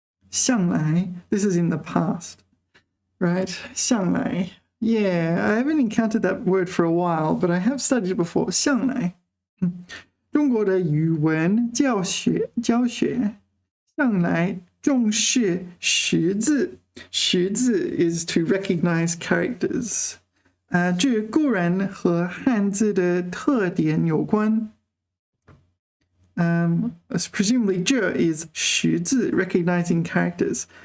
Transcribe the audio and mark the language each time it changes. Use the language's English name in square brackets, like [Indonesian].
[English] 向来 This is in the past, right? 向来 Yeah, I haven't encountered that word for a while, but I have studied it before. [Chinese] 向来中国的语文教学向来重视识字。 [English] 识字 is to recognize characters. [Chinese] 这固然和汉字的特点有关。 [English] Presumably 这 is 识字 recognizing characters.